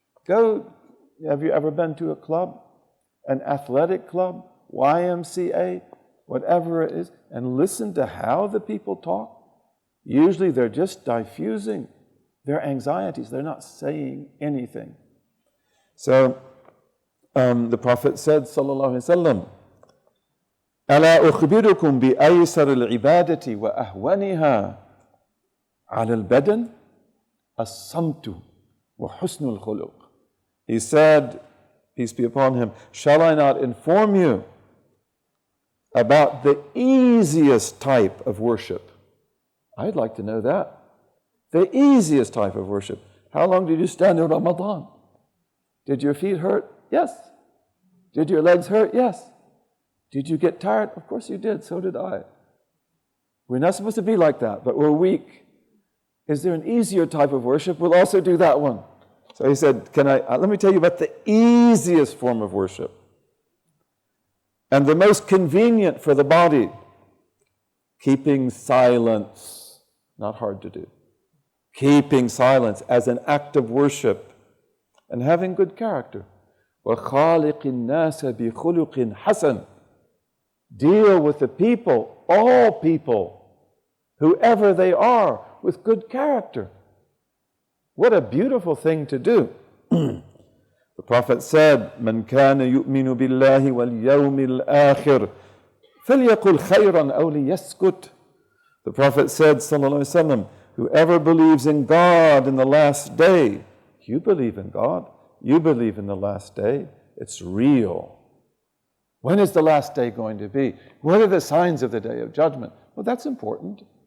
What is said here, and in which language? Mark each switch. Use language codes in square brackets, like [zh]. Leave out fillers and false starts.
[en] Have you ever been to a club, an athletic club, YMCA, whatever it is, and listen to how the people talk? Usually they're just diffusing their anxieties. They're not saying anything. So the Prophet said, [ar] sallallahu alaihi wasallam, ألا أخبركم بأيسر العبادة وأهونها على البدن الصمت وحسن الخلق. [en] He said, peace be upon him, shall I not inform you about the easiest type of worship? I'd like to know that. The easiest type of worship. How long did you stand in Ramadan? Did your feet hurt? Yes. Did your legs hurt? Yes. Did you get tired? Of course you did. So did I. We're not supposed to be like that, but we're weak. Is there an easier type of worship? We'll also do that one. So he said, let me tell you about the easiest form of worship and the most convenient for the body. Keeping silence. Not hard to do. Keeping silence as an act of worship and having good character. [ar] وَخَالِقِ النَّاسَ بِخُلُقٍ حَسَنٍ. [en] Deal with the people, all people, whoever they are, with good character. What a beautiful thing to do. The Prophet said, [ar] مَنْ كَانَ يُؤْمِنُ بِاللَّهِ وَالْيَوْمِ الْآخِرِ فَلْيَقُلْ خَيْرًا أَوْ لِيَسْكُتْ. [en] The Prophet said, sallallahu alaihi wasallam, whoever believes in God in the last day, you believe in God, you believe in the last day, it's real. When is the last day going to be? What are the signs of the day of judgment? Well, that's important.